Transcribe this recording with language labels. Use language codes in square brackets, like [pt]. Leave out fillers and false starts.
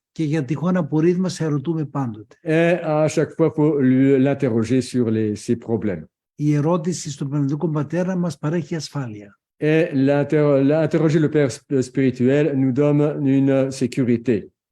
[el] Και για τυχόν απορίες μας ερωτούμε πάντοτε. [fr] Et à chaque fois, il faut l'interroger sur ses problèmes. [el] Η ερώτηση στον πνευματικό πατέρα μας παρέχει ασφάλεια. [fr] Et l'interroger le Père spirituel nous donne une sécurité.